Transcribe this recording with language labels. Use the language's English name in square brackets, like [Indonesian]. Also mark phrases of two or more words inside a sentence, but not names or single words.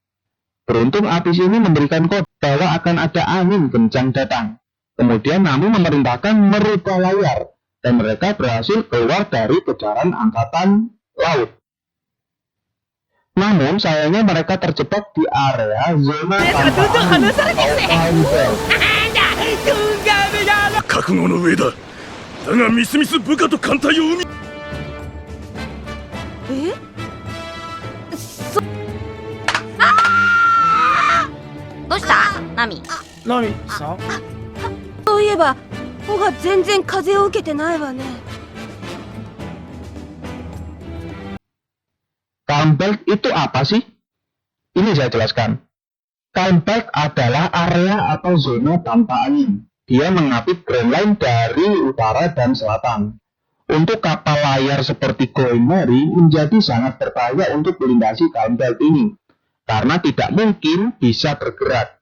[Indonesian] Beruntung Apis ini memberikan kode bahwa akan ada angin kencang datang. Kemudian Nami memerintahkan merubah layar, dan mereka berhasil keluar dari kejaran angkatan laut. Namun sayangnya mereka terjebak di area zona tanpa angin atau Time Belt. [Japanese] 覚悟の上だ。だがミスミス部下と艦隊を海。え？どうしたナミ？ナミさん。そういえばオが全然風を受けてないわね。 [Indonesian] Time Belt itu apa sih? Ini saya jelaskan. Time Belt adalah area atau zona tanpa angin. Dia mengapit Grand Line dari utara dan selatan. Untuk kapal layar seperti Going Merry menjadi sangat berbahaya untuk melintasi Time Belt ini, karena tidak mungkin bisa bergerak.